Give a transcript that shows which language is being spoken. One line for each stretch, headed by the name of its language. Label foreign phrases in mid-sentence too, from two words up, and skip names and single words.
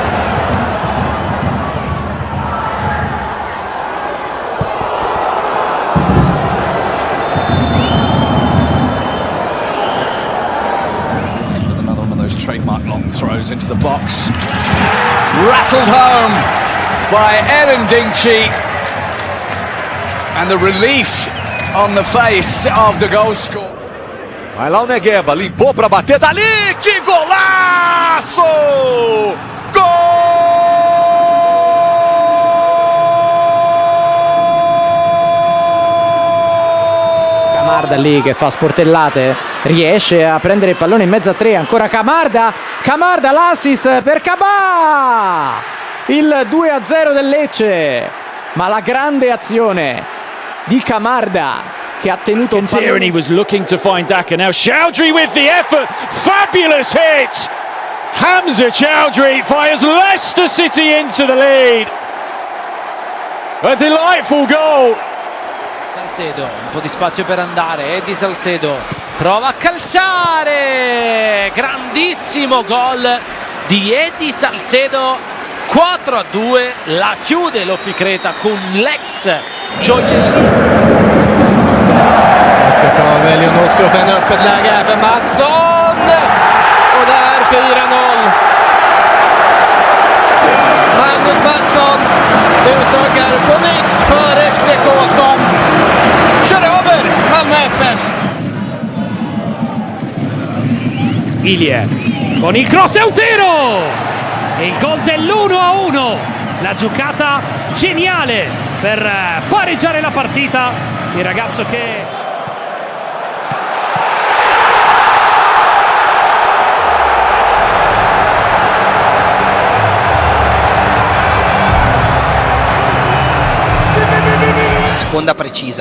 English: With another one of those trademark long throws into the box. Rattled home by Erin Dingchi. And the relief on the face of the goal score.
Portuguese: Vai lá o Negueba, limpou para bater dali, que golaço! Gol!
Italian: Camarda lì che fa sportellate, riesce a prendere il pallone in mezzo a tre, ancora Camarda l'assist per Cabà! Il 2-0 del Lecce, ma la grande azione di Camarda che ha tenuto un pallone.
English: And he was looking to find Daka. Now Chowdhury with the effort. Fabulous hit. Hamza Chowdhury fires Leicester City into the lead. A delightful goal.
Italian: Salcedo, un po' di spazio per andare. Eddie Salcedo prova a calciare. Grandissimo gol di Eddie Salcedo. 4-2, la chiude l'Officreta con l'ex gioiellier.
Swedish: Leonor och sen öppet läge för Mattsson. Och där 4-0. Magnus Mattsson utökar på nytt för FCK som kör över Malmö FF.
Italian: Ilje con il cross e un tiro, e il gol dell'1-1, la giocata geniale per pareggiare la partita, il ragazzo che sponda precisa.